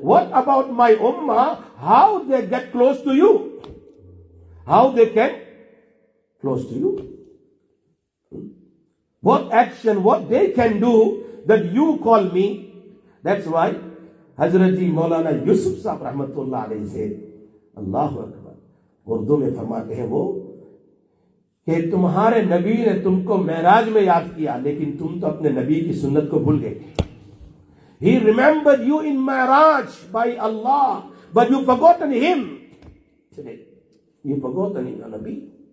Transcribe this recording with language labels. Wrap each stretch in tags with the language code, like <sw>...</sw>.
<en>What about my ummah? How they get close to you? How they can close to you? What action, what they can do that you call me? That's why Hazrati Maulana Yusuf Sahib Rahmatullah alayhi said, Allahu Akbar.</en> <hi>Urdu में फरमाते हैं वो कि तुम्हारे नबी ने तुमको मेराज में याद किया, लेकिन तुम तो अपने नबी की सुन्नत को भूल गए.</hi> <en>He remembered you in Miraj by Allah, but you forgotten him today. You forgotten your Nabi.</en>